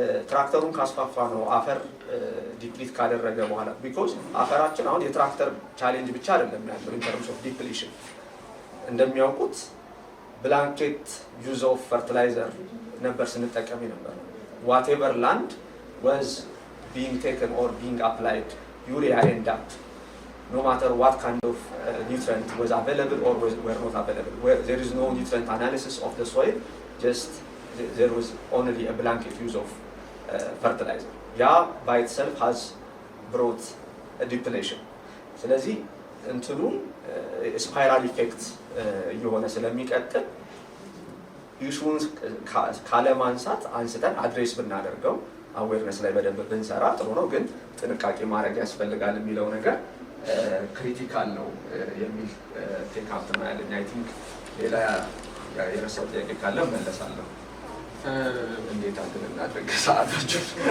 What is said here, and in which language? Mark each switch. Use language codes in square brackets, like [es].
[am] ትራክተሩን ካስፋፋ ነው አፈር ዲፕሊት ካደረገ በኋላ [en] because [am] አፈራችን አሁን የትራክተር ቻሌንጅ ብቻ አይደለም ያለው [en] in terms of depletion። [am] እንደሚያውቁት ብላንኬት ዩዝ ኦፍ ፈርቲላይዘር ነበር ስንጠቀም ነበር። [en] whatever land was being taken or being applied urea and DAP, no matter what kind of nutrient was available or were not available. Where there is no nutrient analysis of the soil, just there was only a blanket use of fertilizer. Yeah, by itself has brought a depletion. [am] ስለዚህ እንትኑ ስፓይራል ኢፌክት የሆነ ስለሚቀጥል ኢሹን ካለ ማንሳት አንስተን አድሬስ ብናደርገው አዌርነስ ላይ በደንብ ብንሰራ ጥሩ ነው። ግን ጥንቃቄ ማድረግ ያስፈልጋል የሚለው ነገር ክሪቲካል ነው የሚል ቴክ አፕ ነው ያለኝ። [en] አይ ቲንክ [am] ሌላ የረሳው ጥያቄ ካለ መለሳለሁ። እንዴት አድርገን እናድርግ ሰዓታችን?